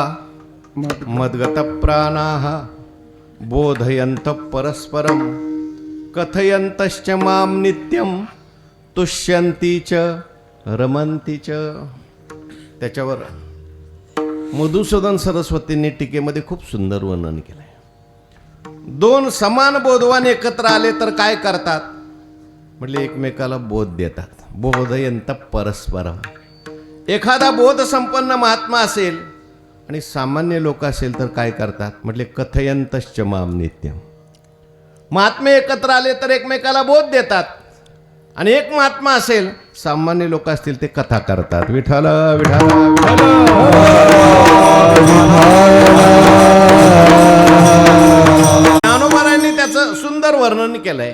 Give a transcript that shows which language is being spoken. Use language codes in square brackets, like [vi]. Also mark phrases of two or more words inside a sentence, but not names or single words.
[sa] मच्चित्ता मद्गतप्राणाः बोधयन्तः परस्परं कथयन्तश्च मां नित्यं तुष्यन्ति च रमन्ति च. [mr] त्याच्यावर मधुसूदन सरस्वतींनी टीकेमध्ये खूप सुंदर वर्णन केलंय. दोन समान बोधवान एकत्र आले तर काय करतात म्हटले एकमेकाला बोध देतात. [sa] बोधयंत परस्परम. [mr] एखादा बोध संपन्न महात्मा असेल आणि सामान्य लोक असेल तर काय करतात म्हटले [sa] कथयंतश्च माम नित्यम. [mr] महात्मे एकत्र आले तर एकमेकाला बोध देतात आणि एक महात्मा असेल सामान्य लोक असतील ते कथा करतात. विठ्ठल विठ्ठल ज्ञानोबारायांनी त्याचं सुंदर वर्णन केलंय.